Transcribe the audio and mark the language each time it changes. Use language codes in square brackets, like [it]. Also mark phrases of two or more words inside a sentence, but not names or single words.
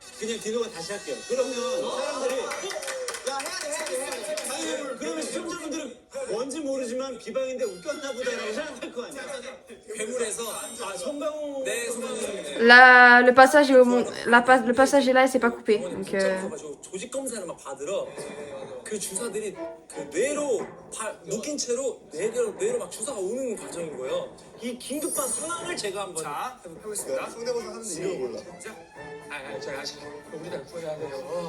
[ko] 그냥 디노가 다시 할게요. 그러면 사람들이 야 해야 돼. 아니 그러면 시청자분들은 뭔지 모르지만 비방인데 웃겼나 보다라고 생각할 거 아니야. 괴물에서 송강호 내 손을 [fr] Là, le passage est le passage est là et c'est pas coupé. [ko] Donc 가지고 조직 검사를 막 받으러 그 주사들이 그 뇌로 묶인 채로 뇌로 막 주사가 오는 과정인 거예요. 이 긴급한 상황을 제가 한번 해보겠습니다. 성대모사 하는데 이름을 몰라. 제가 아직 우리가 구해야 돼요.